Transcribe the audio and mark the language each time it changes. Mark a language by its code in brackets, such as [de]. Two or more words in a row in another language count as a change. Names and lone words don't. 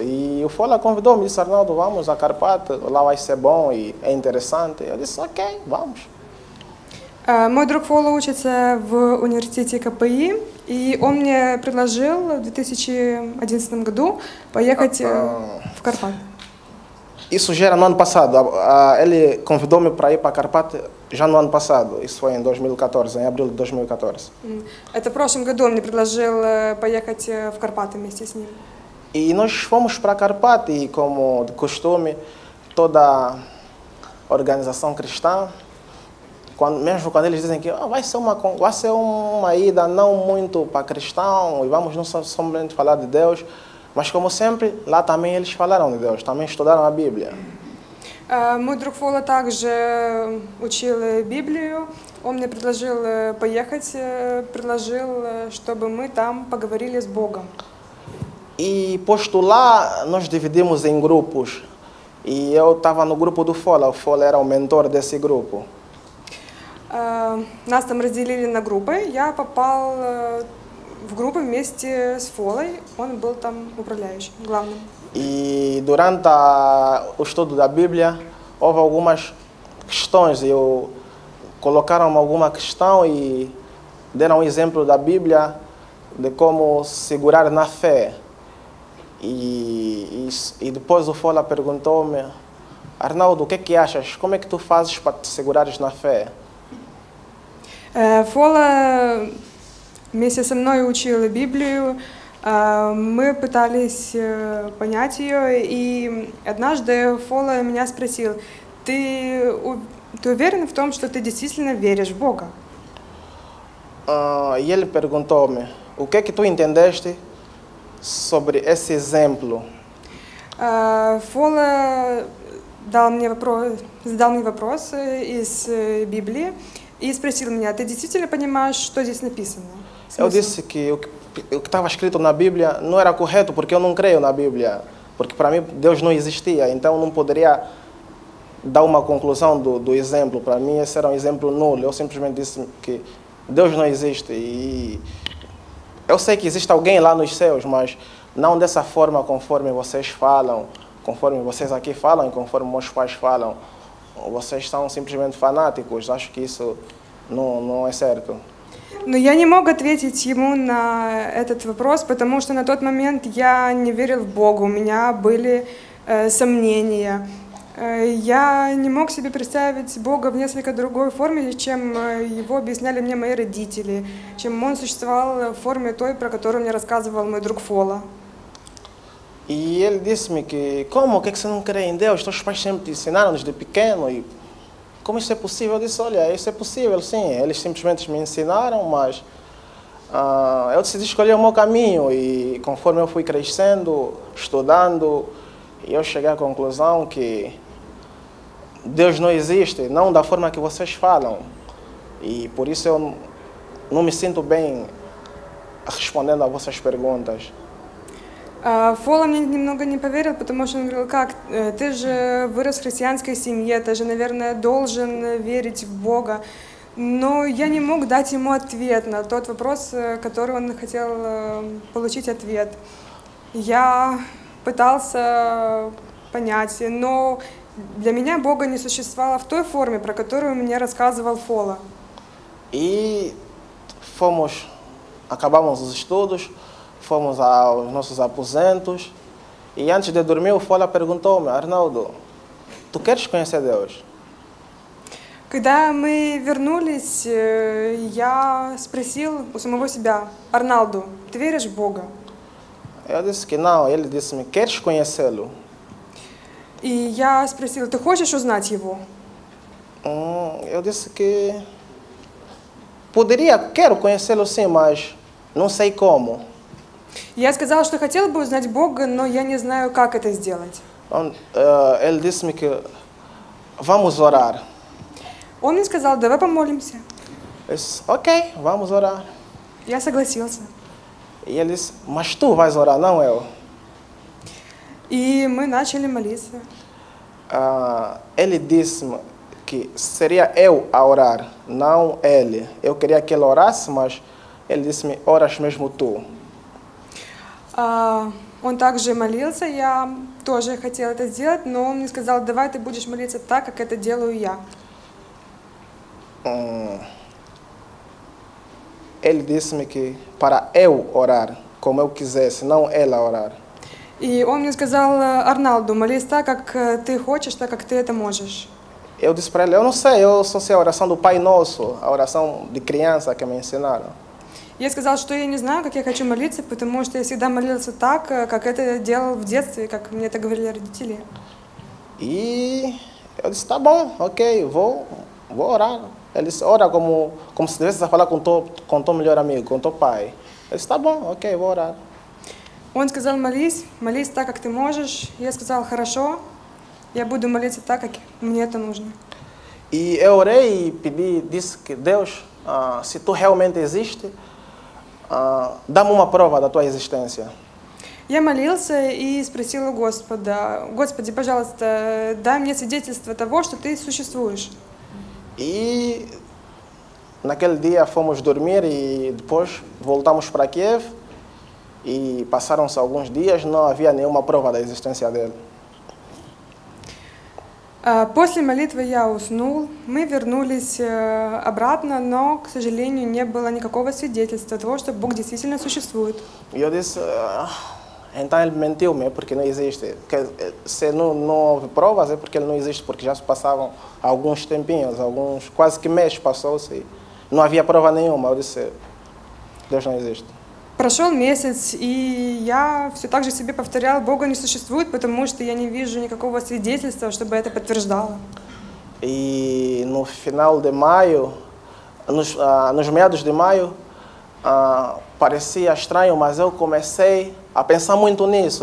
[pt] E o Fola convidou-me, disse, Arnaldo, vamos a Karpat, lá vai ser bom e é interessante. Eu disse, ok, vamos. [ru] Мой друг Фола учится в университете КПИ, и он мне предложил в 2011 году поехать в Карпат. [pt] Isso já era no ano passado. Ele convidou-me para ir para Karpat já no ano passado. Isso foi em 2014, em abril de 2014. [ru] Это в прошлом году он мне предложил поехать в Карпаты вместе с ним. [pt] E nós fomos para Karpat e, como de costume, toda a organização cristã, mesmo quando eles dizem que vai ser uma ida não muito para cristão e vamos não somente falar de Deus, mas como sempre, lá também eles falaram de Deus, também estudaram a Bíblia. [ru] Мой друг Фола также учил Библию. Он мне предложил поехать, предложил, чтобы мы там поговорили с Богом. [pt] E posto lá, nós dividimos em grupos. E eu estava no grupo do Fola. O Fola era o mentor desse grupo. [ru] Нас там разделили на группы. Я попал в группу вместе с Фолой. Он был там управляющим, главным. [pt] E durante o estudo da Bíblia, houve algumas questões. Colocaram alguma questão e deram um exemplo da Bíblia de como segurar na fé. E depois o Fola perguntou-me, Arnaldo, o que achas? Como é que tu fazes para te segurares na fé? [ru] Фола вместе со мной учил Библию. Мы пытались понять ее, и однажды Фола меня спросил, ты уверен в том, что ты действительно веришь в Бога? [pt] E ele perguntou-me, o que tu entendeste sobre esse exemplo? [ru] Фола задал мне вопрос из Библии и спросил меня, ты действительно понимаешь, что здесь написано? [pt] Eu disse que o que estava escrito na Bíblia não era correto, porque eu não creio na Bíblia. Porque para mim Deus não existia, então não poderia dar uma conclusão do exemplo. Para mim esse era um exemplo nulo. Eu simplesmente disse que Deus não existe. E eu sei que existe alguém lá nos céus, mas não dessa forma conforme vocês falam, conforme vocês aqui falam e conforme meus pais falam. Vocês são simplesmente fanáticos. Acho que isso não é certo. [ru] Но я не мог ответить ему на этот вопрос, потому что на тот момент я не верил в Бога, у меня были сомнения. Я не мог себе представить Бога в несколько другой форме, чем его объясняли мне мои родители, чем он существовал в форме той, про которую мне рассказывал мой друг Фола. [pt] E ele disse-me que, como que você não crê em Deus? Teus pais sempre te ensinaram desde pequeno e como isso é possível? Eu disse, olha, isso é possível, sim. Eles simplesmente me ensinaram, mas eu decidi escolher o meu caminho e conforme eu fui crescendo, estudando, eu cheguei à conclusão que Deus não existe, não da forma que vocês falam. E por isso eu não me sinto bem respondendo a vossas perguntas. [ru] Фола мне немного не поверил, потому что он говорил, как, ты же вырос в христианской семье, ты же, наверное, должен верить в Бога. Но я не мог дать ему ответ на тот вопрос, который он хотел получить ответ. Я пытался понять, но для меня Бога не существовало в той форме, про которую мне рассказывал Фола. [pt] E acabamos os estudos, fomos aos nossos aposentos E antes de dormir, o Fola perguntou-me, Arnaldo, tu queres conhecer Deus? [ru] Когда мы вернулись, я спросил у самого себя: Арналду, ты веришь в Бога? [pt] Eu disse que não. Ele disse-me, queres conhecê-lo? [ru] И я спросила: ты хочешь узнать его? [pt] Eu disse que quero conhecê-lo sim, mas não sei como. [ru] Я сказала, что хотела бы узнать Бога, но я не знаю, как это сделать. [pt] Ele disse-me que vamos orar. [ru] Он мне сказал: давай помолимся. [pt] Eu disse, ok, vamos orar. [ru] Я согласился. [pt] E ele disse, mas tu vais orar, não eu. [ru] И мы начали молиться. [pt] Ele disse-me que seria eu a orar, não ele. Eu queria que ele orasse, mas ele disse-me, oras mesmo tu. [ru] Он также молился, я тоже хотела это сделать, но он мне сказал: давай ты будешь молиться так, как это делаю я. [pt] Ele disse-me que para eu orar, como eu quisesse, não ela orar. [ru] И он мне сказал: Арналду, молись так, как ты хочешь, так, как ты это можешь. [pt] Eu disse para ele, eu não sei, eu só sei a oração do Pai Nosso, a oração de criança que me ensinaram. [ru] Я сказала, что я не знаю, как я хочу молиться, потому что я всегда молился так, как это делал в детстве, как мне это говорили родители. [pt] E eu disse, tá bom, ok, vou orar. Ele disse, ora como se estivesse a falar com teu melhor amigo, com teu pai. Eu disse, tá bom, ok, vou orar. [ru] Он сказал: молись так, как ты можешь. Я сказала: хорошо, я буду молиться так, как мне это нужно. [pt] E eu orei e pedi, disse que Deus, se tu realmente existe, dá-me uma prova da tua existência. [ru] Я молился и спросил у Господа: Господи, пожалуйста, дай мне свидетельство того, что ты существуешь. [pt] E naquele dia fomos dormir e depois voltamos para Kiev e passaram-se alguns dias, não havia nenhuma prova da existência dele. [ru] После молитвы я уснул, мы вернулись обратно, но, к сожалению, не было никакого свидетельства того, что Бог действительно существует. [pt] E eu disse, então ele mentiu-me, porque não existe. Se não houve provas, é porque ele não existe, porque já se passavam alguns tempinhos, quase que mês passou-se e não havia prova nenhuma. Eu disse, Deus não existe. [ru] Прошел месяц, и я все так же себе повторяла: Бога не существует, потому что я не вижу никакого свидетельства, чтобы это подтверждало. [pt] E no final de maio, nos meados de maio, parecia estranho, mas eu comecei a pensar muito nisso.